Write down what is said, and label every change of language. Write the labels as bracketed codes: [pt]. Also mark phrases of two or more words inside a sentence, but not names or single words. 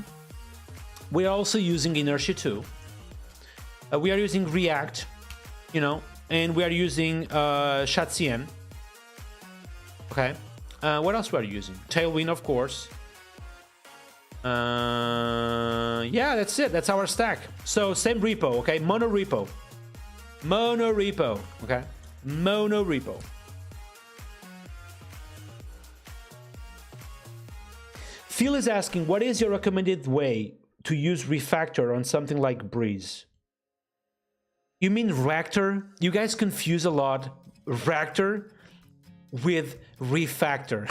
[en] We are also using Inertia too. We are using React, and we are using ShadCN. Okay. What else we are using? Tailwind, of course. Yeah, that's it. That's our stack. So same repo, okay? Mono repo. Mono repo, okay? Mono repo. Phil is asking, what is your recommended way to use refactor on something like Breeze? You mean Reactor? You guys confuse a lot Reactor with refactor.